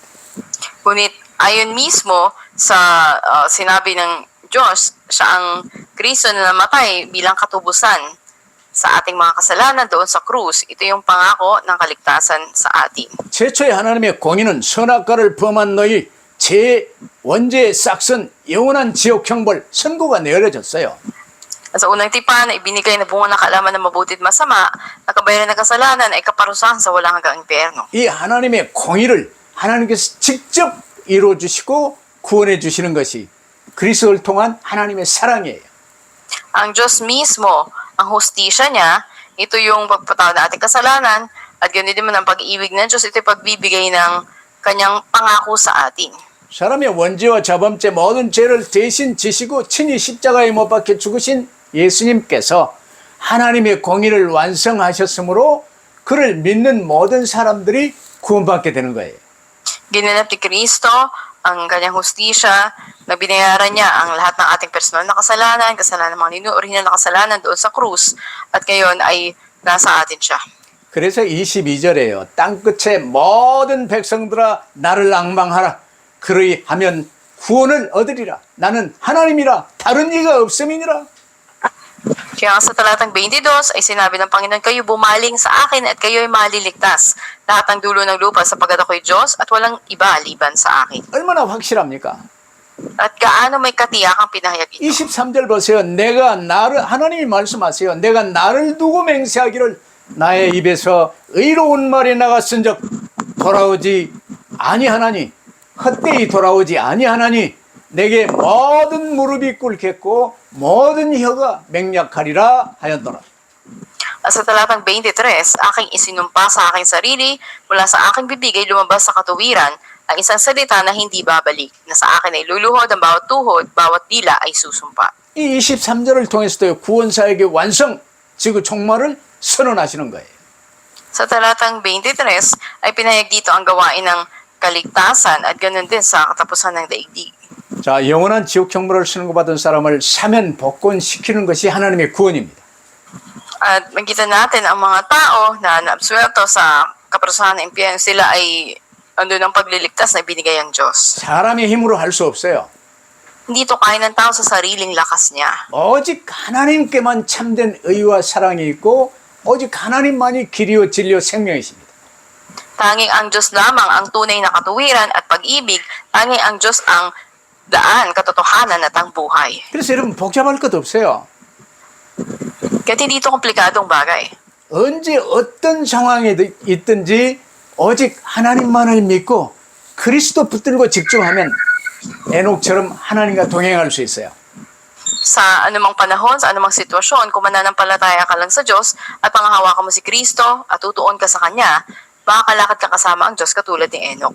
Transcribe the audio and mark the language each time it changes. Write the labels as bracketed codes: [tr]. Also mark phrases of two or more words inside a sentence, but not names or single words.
[tl] Ngunit ayon mismo sa sinabi ng Diyos, siya ang Kristo na namatay bilang katubusan sa ating mga kasalanan doon sa krus. Ito yung pangako ng kaligtasan sa atin. [ko] 최초의 하나님의 공의는 선악과를 범한 너희 제 원죄의 싹슨 영원한 지옥 형벌 선고가 내려졌어요. [tl] At sa unang tipan na ibinigay na bunga ng kaalaman ng mabuti at masama, nakabayaran ng kasalanan ay kaparusahan sa walang hanggang impyerno. [ko] 이 하나님의 공의를 하나님께서 직접 이루어 주시고 구원해 주시는 것이 그리스도를 통한 하나님의 사랑이에요. [tl] Ang Diyos mismo, ang hustisya niya, ito yung pagpatawad ng ating kasalanan, at ganoon din man ang pag-ibig ng Diyos, ito yung pagbibigay ng kanyang pangako sa atin. [ko] 사람의 원죄와 저범죄 모든 죄를 대신 지시고 친히 십자가에 못 박혀 죽으신 예수님께서 하나님의 공의를 완성하셨으므로 그를 믿는 모든 사람들이 구원받게 되는 거예요. [tl] Ginanap ni Kristo ang kanyang hustisya na binayaran niya ang lahat ng ating personal na kasalanan ng mga original na kasalanan doon sa krus at ngayon ay nasa atin siya. [ko] 그래서 22절에요. 땅끝의 모든 백성들아 나를 앙망하라. 그러하면 구원을 얻으리라. 나는 하나님이라 다른 이가 없음이니라. [tl] Kaya nga sa talatang 22 ay sinabi ng Panginoon, kayo bumaling sa akin at kayo ay maliligtas. Lahat ng dulo ng lupa sapagkat ako'y Diyos at walang iba liban sa akin. [ko] 얼마나 확실합니까? [tl] At gaano may katiyakang pinahayag ito. [ko] 23절 보세요. 하나님이 말씀하세요. 내가 나를 두고 맹세하기를 나의 입에서 의로운 말이 나갔은즉 돌아오지 아니하나니 헛되이 돌아오지 아니하나니 내게 모든 무릎이 꿇겠고 모든 혀가 맹약하리라 하였노라. [tl] At sa talatang 23, aking isinumpa sa aking sarili, mula sa aking bibig ay lumabas sa katuwiran, ang isang salita na hindi babalik, na sa akin ay luluhod ang bawat tuhod, bawat dila ay susumpa. [ko] 이 23절을 통해서도 구원사에게 완성, 지구 종말을 선언하시는 거예요. [tl] Sa talatang 23 ay pinahayag dito ang gawain ng kaligtasan at ganoon din sa katapusan ng daigdig. [ko] 자, 영원한 지옥 형벌을 선고받은 사람을 사면 복권시키는 것이 하나님의 구원입니다. [tl] At makita natin ang mga tao na naabsuelto sa kaparusahan ng impyerno, sila ay andun ang pagliligtas na binigay ang Diyos. [ko] 사람의 힘으로 할 수 없어요. [tl] Hindi ito kaya ng tao sa sariling lakas niya. [ko] 오직 하나님께만 참된 의와 사랑이 있고 오직 하나님만이 길이요 진리요 생명이십니다. [tl] Tanging ang Diyos lamang ang tunay na katuwiran at pag-ibig, tanging ang Diyos ang daan, katotohanan at ang buhay. [ko] 그래서 여러분 복잡할 것 없어요. [tl] Kaya hindi ito komplikadong bagay. [ko] 언제 어떤 상황에 있든지 오직 하나님만을 믿고 그리스도 붙들고 집중하면 에녹처럼 하나님과 동행할 수 있어요. [tl] Sa anumang panahon, sa anumang sitwasyon, kung mananampalataya ka lang sa Diyos at pangahawakan mo si Kristo at tutuon ka sa Kanya, makakalakad ka kasama ang Diyos katulad ni Enoch.